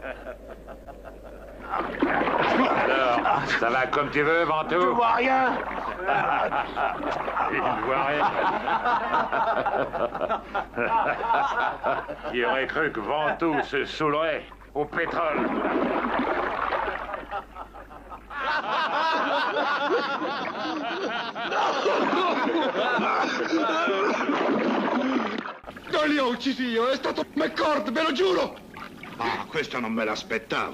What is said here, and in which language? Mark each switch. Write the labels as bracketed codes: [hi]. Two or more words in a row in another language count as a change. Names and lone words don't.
[fr] Alors, ça va comme tu veux, Manteau? Je vois rien. Il ne voit rien. Qui aurait cru que Ventoux se saoulerait au pétrole? [it] Non li ho uccisi io, è stato McCord, ve lo giuro! Ah, questo non me l'aspettavo.